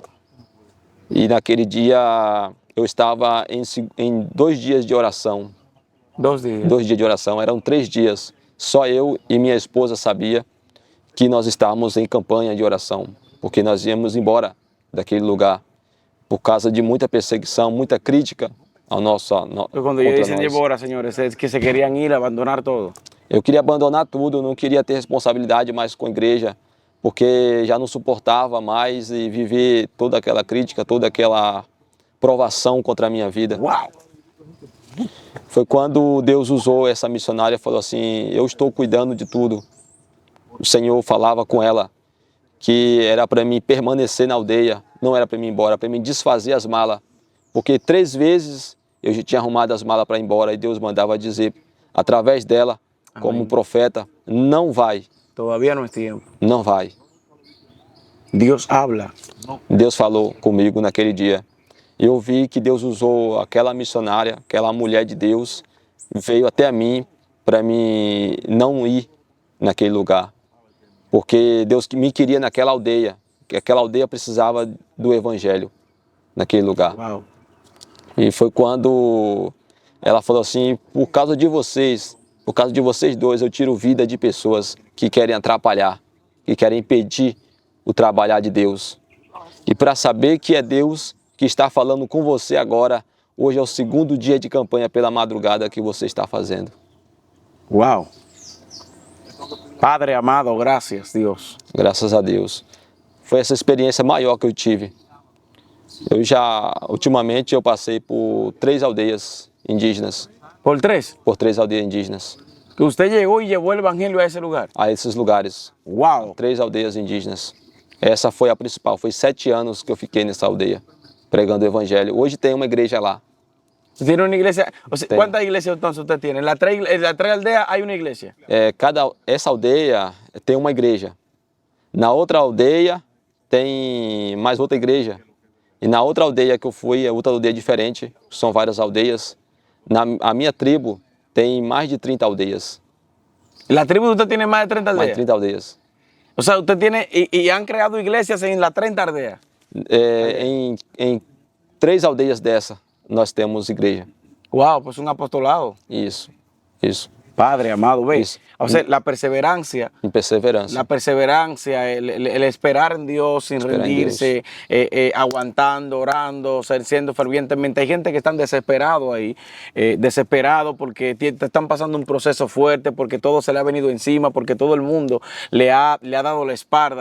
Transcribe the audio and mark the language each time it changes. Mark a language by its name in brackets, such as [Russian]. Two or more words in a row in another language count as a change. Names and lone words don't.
[Portuguese] E naquele dia eu estava em 2 dias de oração. [Spanish] 2 días. [Portuguese] 2 dias de oração, eram 3 dias. Só eu e minha esposa sabia que nós estávamos em campanha de oração, porque nós íamos embora daquele lugar por causa de muita perseguição, muita crítica ao nosso [Spanish] Cuando ellos dicen embora, señores, es que se querían ir, abandonar todo. [Portuguese] Eu queria abandonar tudo, não queria ter responsabilidade mais com a igreja, porque já não suportava mais e viver toda aquela crítica, toda aquela provação contra a minha vida. [Spanish] ¡Wow! [Portuguese] Foi quando Deus usou essa missionária e falou assim: eu estou cuidando de tudo. O Senhor falava com ela que era para mim permanecer na aldeia, não era para mim ir embora, para mim desfazer as malas. Porque 3 vezes eu já tinha arrumado as malas para ir embora e Deus mandava dizer, através dela, como profeta, não vai. [Spanish] Todavía no es tiempo. [Portuguese] Não vai. [Spanish] Dios habla. [Portuguese] Deus falou comigo naquele dia. Eu vi que Deus usou aquela missionária, aquela mulher de Deus, veio até mim para mim não ir naquele lugar. Porque Deus me queria naquela aldeia, que aquela aldeia precisava do evangelho naquele lugar. [Spanish] ¡Wow! [Portuguese] E foi quando ela falou assim: por causa de vocês dois, eu tiro vida de pessoas que querem atrapalhar, que querem impedir o trabalhar de Deus. E para saber que é Deus que está falando com você agora, hoje é o 2º dia de campanha pela madrugada que você está fazendo. [Spanish] ¡Wow! Padre amado, gracias, Dios. [Portuguese] Graças a Deus. Foi essa experiência maior que eu tive. Ultimamente, eu passei por 3 aldeias indígenas. [Spanish] ¿Por 3? [Portuguese] Por 3 aldeias indígenas. [Spanish] Que usted llegó y llevó el evangelio a ese lugar. [Portuguese] A esses lugares. [Spanish] ¡Wow! [Portuguese] 3 aldeias indígenas. Essa foi a principal. Foi 7 anos que eu fiquei nessa aldeia, pregando o evangelho. Hoje tem uma igreja lá. [Spanish] ¿Tiene una iglesia? O sea, ¿cuántas iglesias entonces usted tiene? En las 3 aldeas hay una iglesia. [Portuguese] Essa aldeia tem uma igreja. Na outra aldeia tem mais outra igreja. E na outra aldeia que eu fui, é outra aldeia diferente, são várias aldeias. A minha tribo tem mais de 30 aldeias. [Spanish] La tribu de usted tiene más de 30 [Portuguese] Mais de [Spanish] aldeas. [Portuguese] 30 aldeias. [Spanish] O sea, usted tiene, y han creado iglesias en las 30 aldeas. [Portuguese] Em 3 aldeias dessa, nós temos igreja. [Spanish] Wow, pues un apostolado. [Portuguese] Isso. [Spanish] Padre amado, ve. [Portuguese] Isso. [Spanish] O sea, la perseverancia. [Portuguese] Em perseverança. [Spanish] La perseverancia, el esperar en Dios sin Esperar en rendirse, aguantando, orando, siendo fervientemente. Hay gente que están desesperados ahí, desesperados porque te están pasando un proceso fuerte, porque todo se le ha venido encima, porque todo el mundo le ha dado la espalda.